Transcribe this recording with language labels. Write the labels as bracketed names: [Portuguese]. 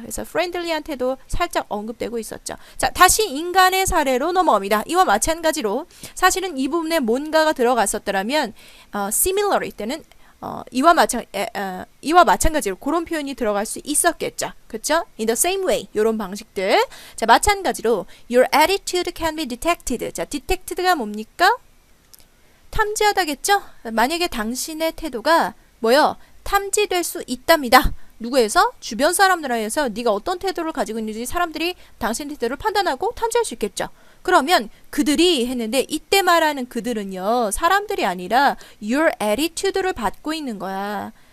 [Korean] 그래서 프렌들리한 태도 살짝 언급되고 있었죠. 자, 다시 인간의 사례로 넘어갑니다. 이와 마찬가지로 사실은 이 부분에 뭔가가 들어갔었더라면 similarly 때는 이와 마찬가지로 그런 표현이 들어갈 수 있었겠죠. 그쵸? [English] In the same way. [Korean] 이런 방식들. 자, 마찬가지로 [English] Your attitude can be detected. [Korean] 자, detected가 뭡니까? 탐지하다겠죠? 만약에 당신의 태도가 뭐요? 탐지될 수 있답니다. 누구에서? 주변 사람들에서 네가 어떤 태도를 가지고 있는지 사람들이 당신의 태도를 판단하고 탐지할 수 있겠죠. 그러면 그들이 했는데 이때 말하는 그들은요, 사람들이 아니라 [English] your attitude [Korean] 를 받고 있는 거야.